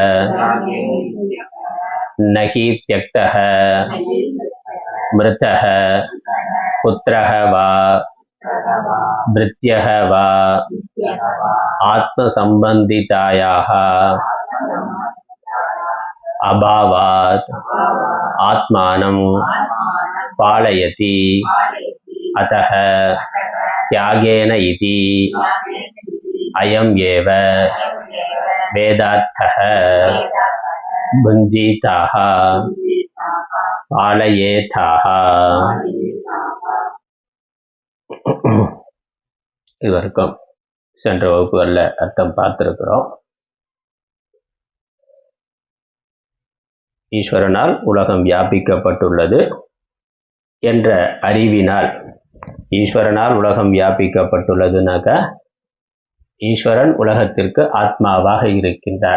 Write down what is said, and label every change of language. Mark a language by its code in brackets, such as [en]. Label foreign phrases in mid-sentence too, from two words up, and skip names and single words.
[sa] न हि त्यक्तः मृतः पुत्रः वा भृत्यः वा आत्मसम्बन्धितायाः अभावात् आत्मानं पालयति। अतः त्यागेन इति अयम् एव वेदार्थः। भुञ्जीताः पालयेताः। [ta] இதுவரைக்கும் சென்ற வகுப்புகளில் அர்த்தம் பார்த்திருக்கிறோம். ஈஸ்வரனால் உலகம் வியாபிக்கப்பட்டுள்ளது என்ற அறிவினால், ஈஸ்வரனால் உலகம் வியாபிக்கப்பட்டுள்ளதுனாக்கா ஈஸ்வரன் உலகத்திற்கு ஆத்மாவாக இருக்கின்றார்.